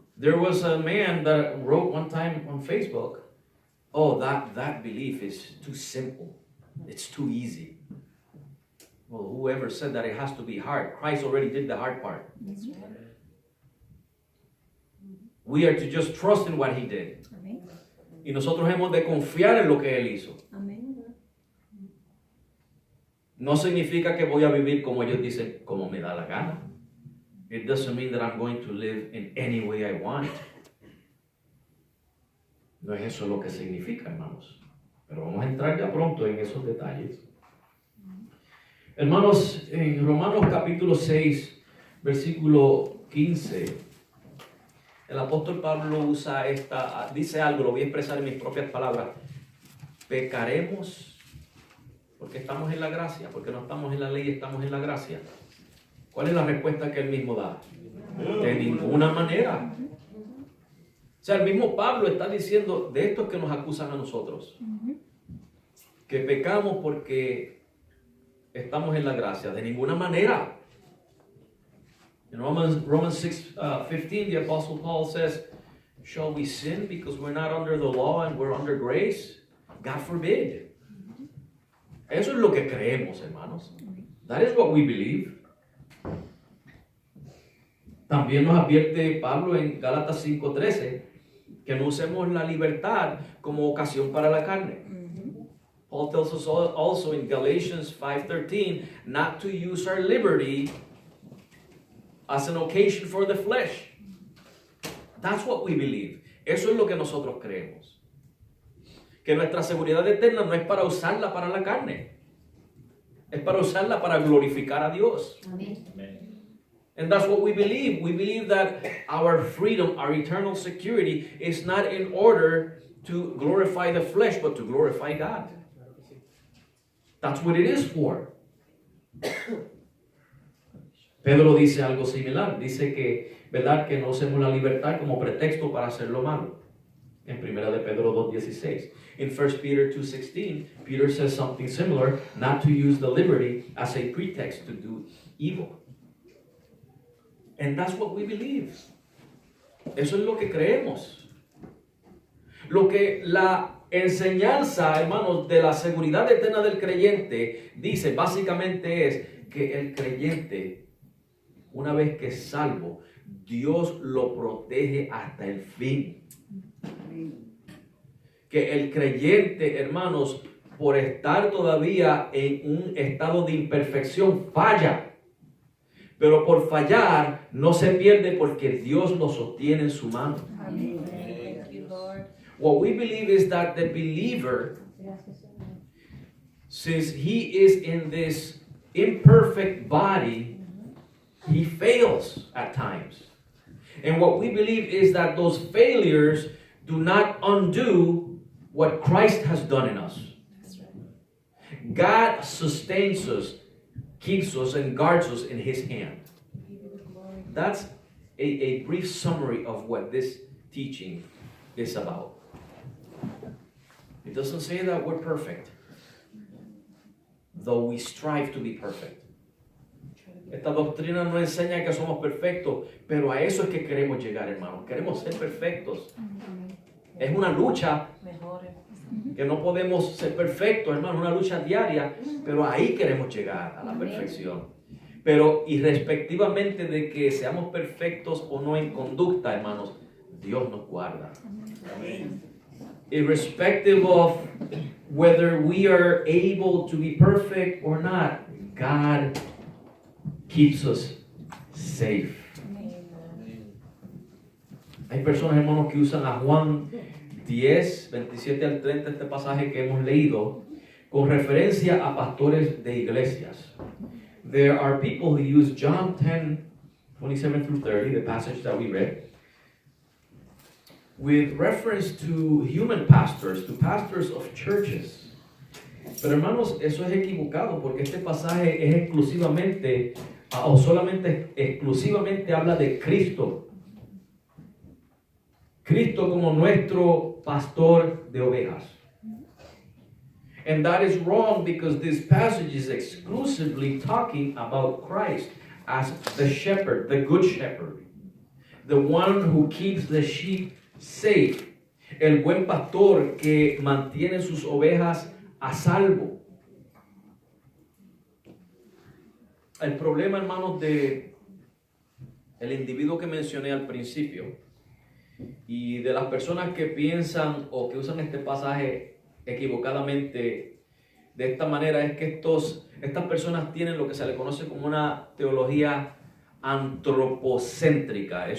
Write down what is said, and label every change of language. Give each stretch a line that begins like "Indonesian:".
English: There was a man that wrote one time on Facebook, that belief is too simple. It's too easy. Well, whoever said that it has to be hard? Christ already did the hard part. That's right. We are to just trust in what He did.
Spanish: Y nosotros hemos de confiar en lo que Él hizo. No significa que voy a vivir como ellos dicen, como me da la gana.
English: It doesn't mean that I'm going to live in any way I want.
Spanish: No es eso lo que significa, hermanos. Pero vamos a entrar ya pronto en esos detalles. Hermanos, en Romanos capítulo 6, versículo 15, el apóstol Pablo dice algo, lo voy a expresar en mis propias palabras. Pecaremos porque estamos en la gracia, porque no estamos en la ley, estamos en la gracia. ¿Cuál es la respuesta que él mismo da? De ninguna manera. O sea, el mismo Pablo está diciendo de estos que nos acusan a nosotros, que pecamos porque estamos en la gracia? De ninguna manera.
English: In Romans 6:15, the Apostle Paul says, shall we sin because we're not under the law and we're under grace? God forbid.
Spanish: Eso es lo que creemos, hermanos.
English: That is what we believe.
Spanish: También nos advierte Pablo en Gálatas 5:13 que no usemos la libertad como ocasión para la carne.
English: Paul tells us also in Galatians 5:13 not to use our liberty as an occasion for the flesh. That's what we believe.
Spanish: Eso es lo que nosotros creemos. Que nuestra seguridad eterna no es para usarla para la carne. Es para usarla para glorificar a Dios. Amén.
English: And that's what we believe. We believe that our freedom, our eternal security is not in order to glorify the flesh, but to glorify God. That's what it is for.
Spanish: Pedro dice algo similar. Dice que, ¿verdad?, que no usemos la libertad como pretexto para hacer lo malo. En 1 de Pedro 2:16.
English: In 1 Peter 2:16, Peter says something similar, not to use the liberty as a pretext to do evil. And that's what we believe.
Spanish: Eso es lo que creemos. Lo que la enseñanza, hermanos, de la seguridad eterna del creyente dice básicamente es que el creyente, una vez que es salvo, Dios lo protege hasta el fin. Que el creyente, hermanos, por estar todavía en un estado de imperfección, falla. Pero por fallar no se pierde porque Dios lo sostiene en su mano.
English: Amen. Thank you, Lord. What we believe is that the believer, since he is in this imperfect body, he fails at times. And what we believe is that those failures do not undo what Christ has done in us. That's right. God sustains us, keeps us, and guards us in His hand. Give you the glory. That's a brief summary of what this teaching is about. It doesn't say that we're perfect, though we strive to be perfect.
Spanish: Esta doctrina no enseña que somos perfectos, pero a eso es que queremos llegar, hermanos. Queremos ser perfectos. Es una lucha Mejore. que no podemos ser perfectos, hermanos, una lucha diaria, pero ahí queremos llegar a la perfección. Pero irrespectivamente de que seamos perfectos o no en conducta, hermanos, Dios nos guarda. Amén.
English: Irrespective of whether we are able to be perfect or not, God keeps us safe. Amen.
Spanish: Hay personas, hermanos, que usan a Juan 10, 27 al 30, este pasaje que hemos leído, con referencia a pastores de iglesias.
English: There are people who use John 10, 27 through 30, the passage that we read, with reference to human pastors, to pastors of churches.
Spanish: Pero hermanos, eso es equivocado porque este pasaje es exclusivamente o solamente exclusivamente habla de Cristo. Cristo como nuestro pastor de ovejas.
English: And that is wrong because this passage is exclusively talking about Christ as the shepherd, the good shepherd, the one who keeps the sheep safe,
Spanish: el buen pastor que mantiene sus ovejas a salvo. El problema, hermanos, de el individuo que mencioné al principio y de las personas que piensan o que usan este pasaje equivocadamente de esta manera es que estas personas tienen lo que se le conoce como una teología antropocéntrica.